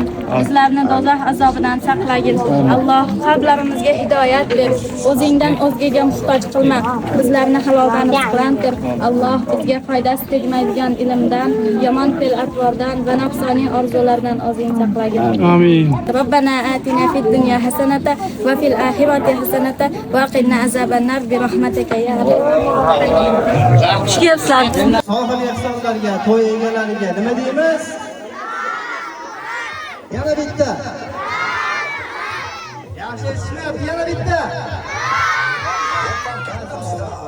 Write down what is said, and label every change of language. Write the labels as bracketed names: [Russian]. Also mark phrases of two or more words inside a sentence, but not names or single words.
[Uzbek] Bizlarni dozoq azobidan saqlagin. Alloh qalblarimizga hidoyat ber. O'zingdan o'zgaga muhtoj qilma. Bizlarni haloldan rizqlantir. Alloh bizga foydasi tegmaydigan ilmdan, yomon fe'l-atvordan va nafsoniy orzulardan o'zing saqlagin. [Arabic] Amin. ربنا آتنا في الدنيا حسنة وفي الآخرة حسنة وقنا عذاب النار برحمتك يا رب [Uzbek] Xush kelibsizlar. Sohil ehsonlarga, to'y egalariga nima deymiz? Yana bitta. Yaxshi eshitmayapti, yana bitta.